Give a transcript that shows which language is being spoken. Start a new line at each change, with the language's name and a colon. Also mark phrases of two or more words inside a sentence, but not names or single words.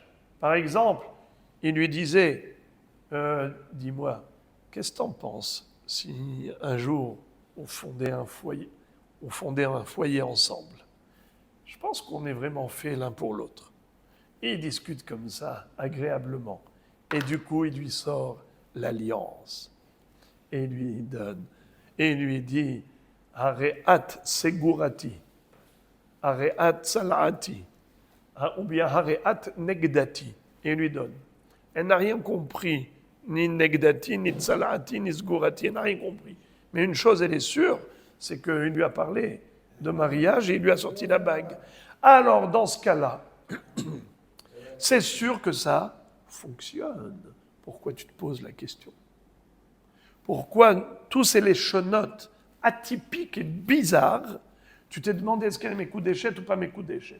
French: Par exemple, il lui disait, dis-moi, qu'est-ce que tu en penses si un jour on fondait un foyer ensemble? Je pense qu'on est vraiment fait l'un pour l'autre. Et ils discutent comme ça, agréablement. Et du coup, il lui sort l'alliance. Et il lui donne. Et il lui dit,
Hebrew: הרי את סגורתי, הרי את סלתי,
French: ou bien
Hebrew: הרי את נגדתי.
French: Et il lui donne. Elle n'a rien compris, ni negdati, ni tsalati, ni segurati. Elle n'a rien compris. Mais une chose, elle est sûre, c'est qu'il lui a parlé de mariage et il lui a sorti la bague. Alors, dans ce cas-là, c'est sûr que ça fonctionne. Pourquoi tu te poses la question? Pourquoi tous ces léchonotes atypiques et bizarres, tu t'es demandé est-ce qu'elle est mekudeshet ou pas mekudeshet?